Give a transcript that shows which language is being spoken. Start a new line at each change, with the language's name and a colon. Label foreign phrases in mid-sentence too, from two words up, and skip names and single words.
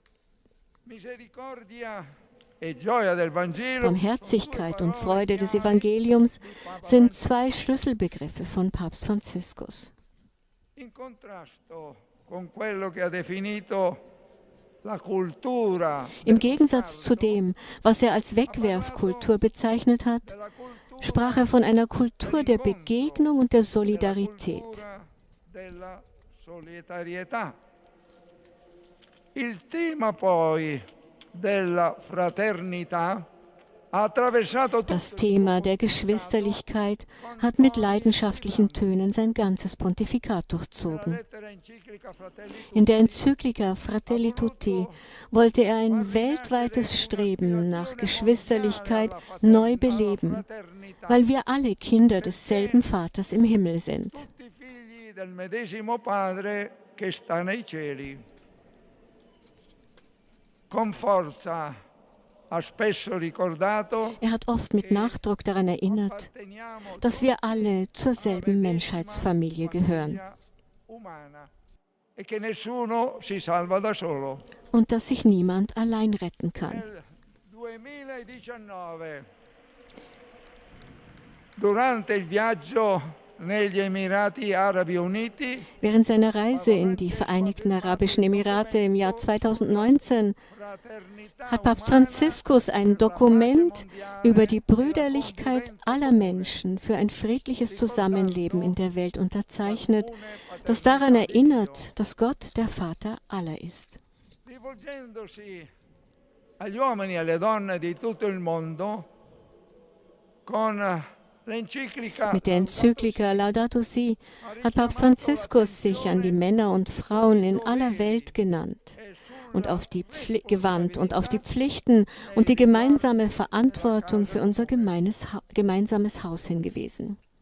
German: Barmherzigkeit und Freude des Evangeliums sind 2 Schlüsselbegriffe von Papst Franziskus. Im Gegensatz zu dem, was er als Wegwerfkultur bezeichnet hat, sprach er von einer Kultur der Begegnung und der Solidarität.
Italian: Il tema poi della fraternità
German: Das Thema der Geschwisterlichkeit hat mit leidenschaftlichen Tönen sein ganzes Pontifikat durchzogen. In der Enzyklika Fratelli Tutti wollte er ein weltweites Streben nach Geschwisterlichkeit neu beleben, weil wir alle Kinder desselben Vaters im Himmel sind.
Italian: Con forza
German: Er hat oft mit Nachdruck daran erinnert, dass wir alle zur selben Menschheitsfamilie gehören und dass sich niemand allein retten kann.
Italian: Durante il viaggio negli Emirati Arabi Uniti.
German: Während seiner Reise in die Vereinigten Arabischen Emirate im Jahr 2019 hat Papst Franziskus ein Dokument über die Brüderlichkeit aller Menschen für ein friedliches Zusammenleben in der Welt unterzeichnet, das daran erinnert, dass Gott der Vater aller ist.
Italian: Rivolgendosi agli uomini e alle donne di tutto il mondo con
German: Mit der Enzyklika Laudato Si hat Papst Franziskus sich an die Männer und Frauen in aller Welt gewandt und auf die Pflichten und die gemeinsame Verantwortung für unser gemeinsames Haus hingewiesen.